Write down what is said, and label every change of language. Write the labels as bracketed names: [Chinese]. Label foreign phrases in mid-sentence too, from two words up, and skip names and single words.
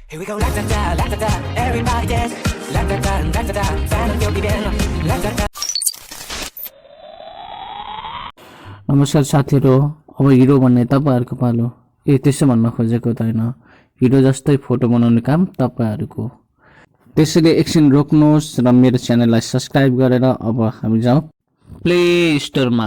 [English] Here we go, la da da, everybody dance, la da da, fan of your bien, la da da. [Nepali] नमस्कार साथीहरु, अब हिरो भन्ने तपाईहरुको पालो। त्यसो भन्न खोजेको त हैन। हिरो जस्तै फोटो बनाउने काम तपाईहरुको। त्यसैले एकछिन रोक्नुहोस् र मेरो च्यानललाई सब्स्क्राइब गरेर अब हामी जाउँ प्ले स्टोरमा।